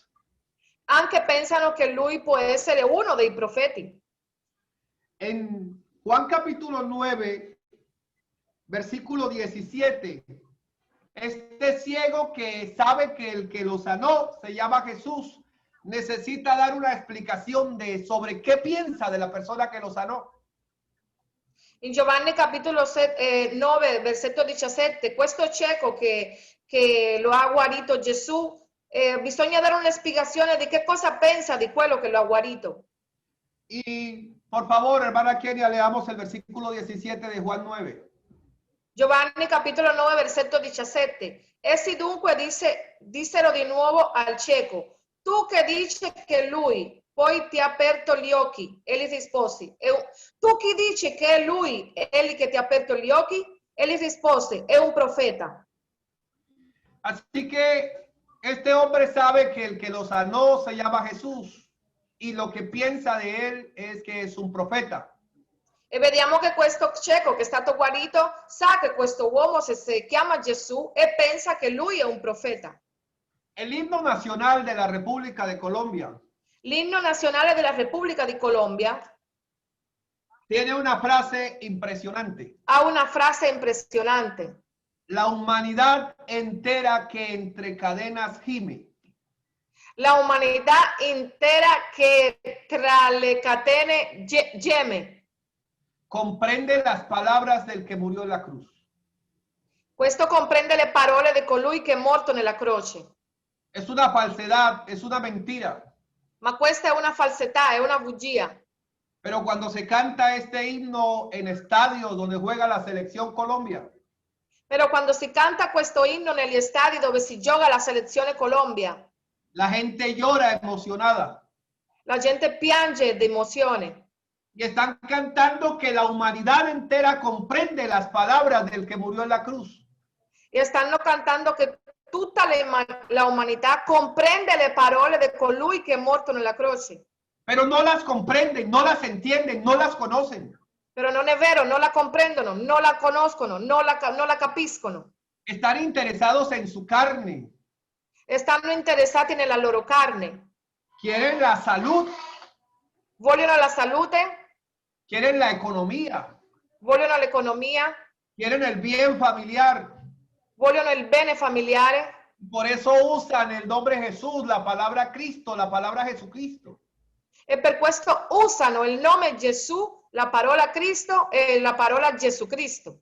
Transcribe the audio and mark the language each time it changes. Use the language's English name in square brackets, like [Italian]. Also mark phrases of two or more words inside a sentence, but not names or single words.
[Italian] Anche pensano che lui può essere uno dei profeti. [Spanish] En Juan capítulo 9, versículo 17, este ciego que sabe que el que lo sanó se llama Jesús, necesita dar una explicación sobre qué piensa de la persona que lo sanó. [Italian] In Giovanni capitolo 9, versetto 17, questo cieco che lo ha guarito Gesù, bisogna dare una spiegazione di che cosa pensa di quello che lo ha guarito. [Spanish] Y por favor, hermana Kenia, leamos el versículo 17 de Juan 9. [Italian] Giovanni capitolo 9, versetto 17. Essi dunque dissero di nuovo al cieco, tu che dici che lui poi ti ha aperto gli occhi? Egli rispose, tu chi dici che è lui, egli che ti ha aperto gli occhi? Egli rispose, è un profeta. [Spanish] Así que este hombre sabe que el que lo sanó se llama Jesús y lo que piensa de él es que es un profeta. [Italian] E vediamo che questo cieco che è stato guarito sa che questo uomo si chiama Gesù e pensa che lui è un profeta. [Spanish] El himno nacional de la República de Colombia. [Italian] L'inno nazionale della Repubblica di Colombia [Spanish] tiene una frase impresionante. [Italian] Ha una frase impresionante. [Spanish] La humanidad entera que entre cadenas gime. [Italian] La umanità intera che tra le catene geme. [Spanish] Comprende las palabras del que murió en la cruz. [Italian] Questo comprende le parole di colui che è morto nella croce. [Spanish] Es una falsedad, es una mentira. [Italian] Ma questa è una falsità, è una bugia. [Spanish] Pero cuando se canta este himno en estadios donde juega la selección Colombia, [Italian] Però quando si canta questo inno negli stadi dove si gioca la selezione Colombia, [Spanish] la gente llora emocionada [Italian] la gente piange d'emozione. [Spanish] y están cantando que la humanidad entera comprende las palabras del que murió en la cruz. [Italian] E stanno cantando che tutta la umanità comprende le parole di colui che è morto nella croce. [Spanish] Pero no las comprenden, no las entienden, no las conocen. [Italian] Però non è vero, non la comprendono, non la conoscono, non la capiscono. [Spanish] Están interesados en su carne. [Italian] Stanno interessati nella loro carne. [Spanish] Quieren la salud, [Italian] Vogliono la salute, [Spanish] quieren la economía, [Italian] vogliono l'economia, [Spanish] quieren el bien familiar. [Italian] vogliono il bene familiare. [Spanish] Por eso usan el nombre Jesús, la palabra Cristo, la palabra Jesucristo. [Italian] E per questo usano il nome Gesù, la parola Cristo e la parola Gesù Cristo.